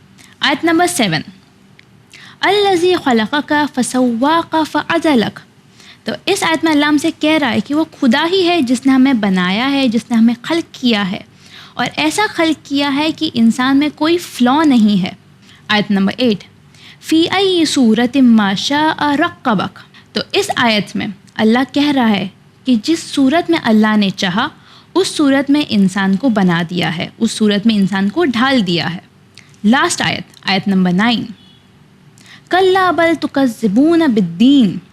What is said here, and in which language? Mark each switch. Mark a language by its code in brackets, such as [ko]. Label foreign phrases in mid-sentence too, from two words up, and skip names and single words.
[ur] آیت نمبر [ar] 7, الذی خلقک فسواک فعدلک. [ur] تو اس آیت میں اللہ ہم سے کہہ رہا ہے کہ وہ خدا ہی ہے جس نے ہمیں بنایا ہے, جس نے ہمیں خلق کیا ہے, اور ایسا خلق کیا ہے کہ انسان میں کوئی فلاء نہیں ہے. آیت نمبر 8, [ar] فی ای صورت ما شاء رکبک. [ur] تو اس آیت میں اللہ کہہ رہا ہے کہ جس صورت میں اللہ نے چاہا اس صورت میں انسان کو بنا دیا ہے, اس صورت میں انسان کو ڈھال دیا ہے. لاسٹ آیت, آیت نمبر 9, [ar] کلا بل تکذبون بالدین.